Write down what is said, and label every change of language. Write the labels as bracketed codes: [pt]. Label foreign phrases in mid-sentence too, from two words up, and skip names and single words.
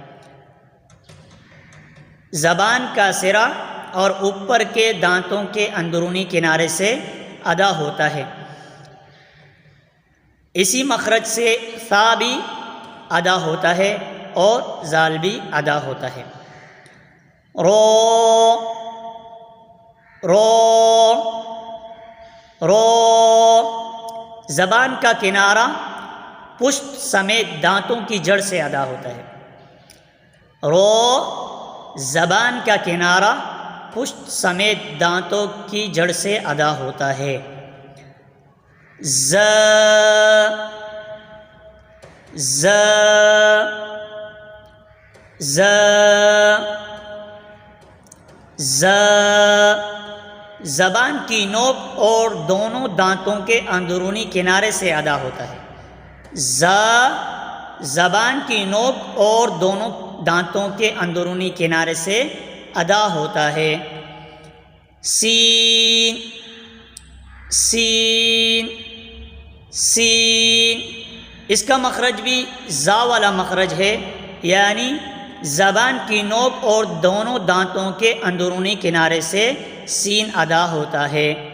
[ur] زبان کا سرا اور اوپر کے دانتوں کے اندرونی کنارے سے ادا ہوتا ہے۔ اسی مخرج سے ثا بھی ادا ہوتا ہے اور ذال بھی ادا ہوتا ہے۔ رو رو رو، زبان کا کنارہ پشت سمیت دانتوں کی جڑ سے ادا ہوتا ہے۔ رو، زبان کا کنارہ پشت سمیت دانتوں کی جڑ سے ادا ہوتا ہے۔ ز ز ز ز، زبان کی نوک اور دونوں دانتوں کے اندرونی کنارے سے ادا ہوتا ہے۔ ز، زبان کی نوک اور دونوں دانتوں کے اندرونی کنارے سے ادا ہوتا ہے۔ سین سین سین، اس کا مخرج بھی زا والا مخرج ہے، یعنی زبان کی نوک اور دونوں دانتوں کے اندرونی کنارے سے سین ادا ہوتا ہے۔